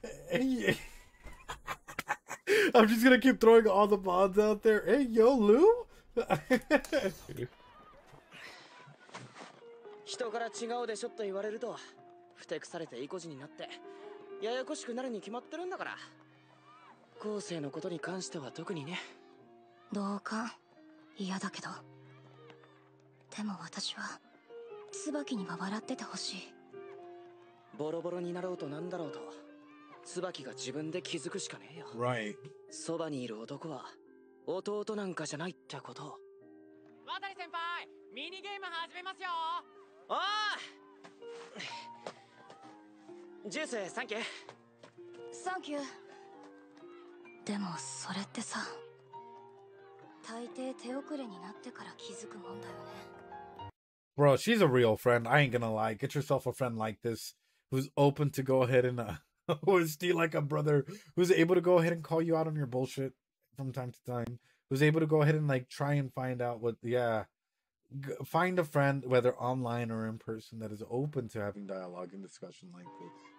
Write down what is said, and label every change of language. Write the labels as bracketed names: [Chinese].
[English] Hey, I'm just gonna keep throwing all the mods out there. Hey, yo, Lou? [Japanese] 人から違うでしょと言われるとふてくされて意固地になってややこしくなるに決まってるんだから。後世のことに関しては特にね。同感。嫌だけど。でも私は椿には笑っててほしい。ボロボロになろうとなんだろうと椿が自分で気づくしかねえよ。 [English] Right. [Japanese] そばにいる男は弟なんかじゃないってこと。渡先輩、ミニゲーム始めますよ。おージュースサンキュー。サンキュー。でもそれってさ、大抵手遅れになってから気づくもんだよね。 [English] Bro, she's a real friend. I ain't gonna lie. Get yourself a friend like this who's open to go ahead and who's still like a brother, who's able to go ahead and call you out on your bullshit from time to time, who's able to go ahead and like try and find out what, yeah, find a friend, whether online or in person, that is open to having dialogue and discussion like this.